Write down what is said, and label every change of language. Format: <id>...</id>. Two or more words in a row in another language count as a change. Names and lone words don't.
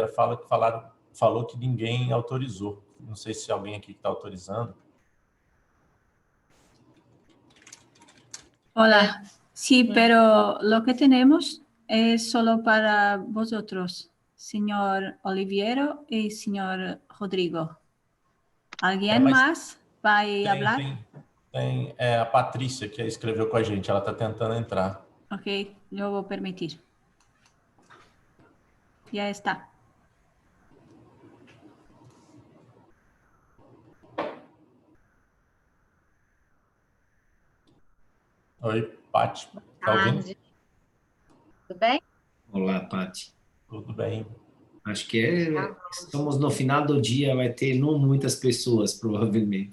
<pt>Falou que ninguém autorizou. Não sei se alguém aqui está autorizando.</pt> <es>Hola, sí, pero lo que tenemos es solo para vosotros, señor Oliviero y señor Rodrigo. ¿Alguien más va a hablar?</es> <pt>Tem a Patrícia, que escreveu com a gente. Ela está tentando entrar.</pt> <es>Ok, yo voy a permitir. Ya está.</es> <pt>Oi, Paty. Está ouvindo? Tudo bem? Olá, Paty. Tudo bem. Acho que estamos no final do dia, vai ter não muitas pessoas, provavelmente.</pt>